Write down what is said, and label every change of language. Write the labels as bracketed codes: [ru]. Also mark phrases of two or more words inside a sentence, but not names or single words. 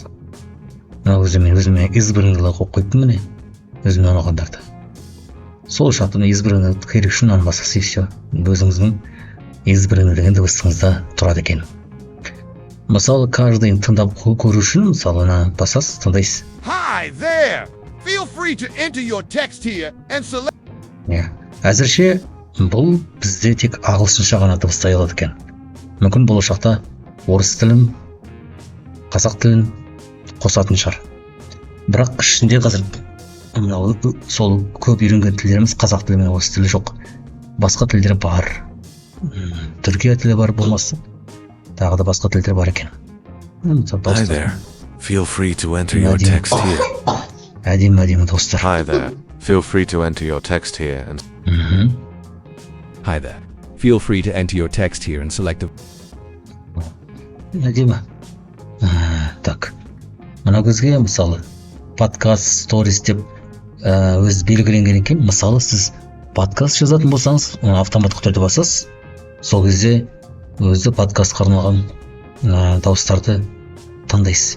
[kk] Мына өзде мен өзіме избранныйлар қойып қойыппын, міне өзіме ұнағандарды. Сол шартын избранный керек үшін мынаны басасыз [ru] и все. [kk] Өзіңіздің избранный деген дыбысыңызда тұрады екен. Мысалы, каждыйын тыңдап көру үшін мысалы мына басасыз, тыңдайсыз. [en] Hi there. Feel free to enter your text here and select. [kk] Әзірше бұл бізде тек ағылшынша ғана дыбыстай алады екен. Мүмкін болашақта орыс тілін, қазақ тілін қосатын шығар. Бірақ ішінде қазір сол көп үйренген тілдеріміз қазақ тілі мен орыс тілі жоқ. Басқа тілдер бар. Түркия тілі бар болмаса, тағы да басқа тілдер бар екен. [en] Hi there. Feel free to enter your text here. [kk] Әдемі достар. [en] Hi there. Feel free to enter your text here and Hi there. Feel free to enter your text here and select a. [kk] Әдемі. Так. Мына көзге мысалы подкаст, сторис деп өз белгіленген екен. Мысалы сіз подкаст жазатын болсаңыз, оны автоматтық түрде басасыз. Сол кезде өзі подкастқа арналған дауыстарды таңдайсыз.